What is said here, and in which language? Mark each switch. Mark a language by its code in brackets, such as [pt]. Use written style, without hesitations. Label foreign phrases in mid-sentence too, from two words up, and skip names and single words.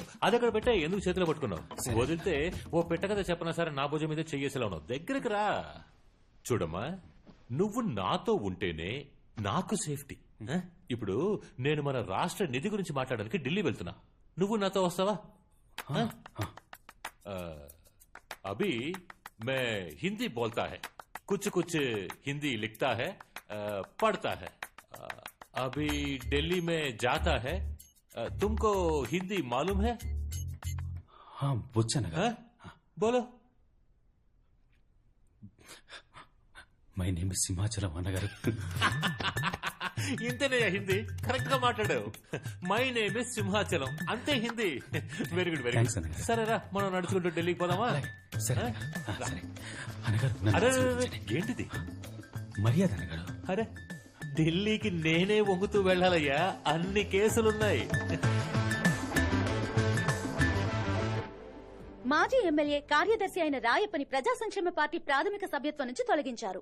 [te] అది అక్కడ పెట్టా, ఎందుకు చేతిలో పట్టుకున్నావు? వదిలితే ఓ పెట్ట కదా చెప్పనా సరే నా భుజం మీద చెయ్యేసేలా ఉన్నావు. దగ్గరికి రా. చూడమ్మా, నువ్వు నాతో ఉంటేనే నాకు సేఫ్టీ. ఇప్పుడు నేను మన రాష్ట్ర నిధి గురించి మాట్లాడడానికి ఢిల్లీ వెళ్తున్నా. నువ్వు నాతో వస్తావా? [hi] అభి मैं हिंदी बोलता है, कुछ हिंदी लिखता है, पढ़ता है. अभी दिल्ली में जाता है. तुमको हिंदी मालूम है? हाँ, बोलो. [en] my name is సింహాచలం అన్నగారు. [te] ఇంతేనే హిందీ కరెక్ట్ గా మాట్లాడావు. [en] my name is [te] సింహాచలం, అంతే హిందీ. [en] very good very Thanks, గుడ్. [te] అన్నగారు. సరేరా మనం నడుచుకుంటూ ఢిల్లీకి పోదామా? సరే సరే అన్నగారు, నన్ను అరే ఆశీర్వదించండి. ఏంటిది? మర్యాద అన్నగారు. అరే ఢిల్లీకి నేనే వంగుతూ వెళ్ళాలయ్యా, అన్ని కేసులున్నాయి. మాజీ ఎమ్మెల్యే కార్యదర్శి అయిన రాయప్పని ప్రజా సంక్షేమ పార్టీ ప్రాథమిక సభ్యత్వం నుంచి తొలగించారు.